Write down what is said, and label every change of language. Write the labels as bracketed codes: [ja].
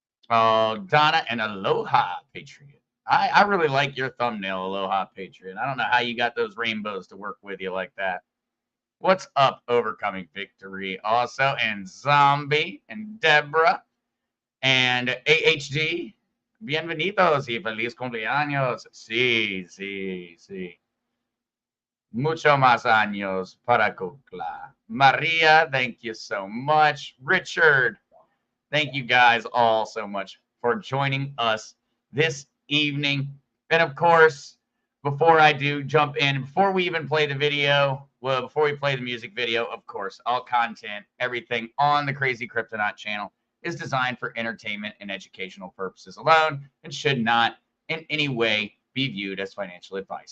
[en] Oh, Donna and Aloha Patriot. I really like your thumbnail, Aloha Patriot. I don't know how you got those rainbows to work with you like that. What's up, Overcoming Victory? Also, and Zombie and Deborah and AHD. [es] Bienvenidos y feliz cumpleaños. Sí. Mucho más años para Kukla. [en] Maria, thank you so much. Richard, thank you guys all so much for joining us this evening. And of course, before I do jump in, before we even play the video, well, before we play the music video, of course, all content, everything on the Crazy Kryptonaut channel is designed for entertainment and educational purposes alone and should not in any way be viewed as financial advice.